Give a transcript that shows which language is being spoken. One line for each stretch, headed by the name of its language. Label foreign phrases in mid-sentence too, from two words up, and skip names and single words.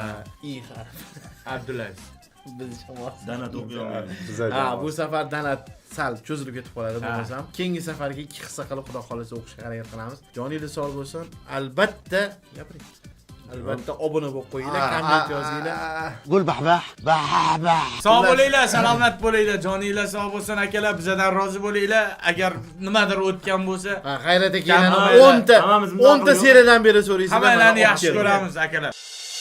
Uzbek: Abdulaziz. biz jamoat Danat o'qiyor. Ha, bu safar Danat sal cho'zilib ketib qoladi bo'lmasam. Keyingi safarga 2 hissa qilib xudo xolasa o'qishga harakat qilamiz. Joningiz sog' bo'lsin. Albatta, gapiring. Albatta obuna bo'lib qo'yinglar, komment yozinglar. قول بحبح بحبح Sog' bo'linglar, salomat bo'linglar, joninglar sog' bo'lsin akalar, bizdan rozi bo'linglar. Agar nimadir o'tgan bo'lsa, G'ayrat aka yana Hammamiz 10 ta seriyadan beri so'raysiz. hammalarni yaxshi ko'ramiz akalar.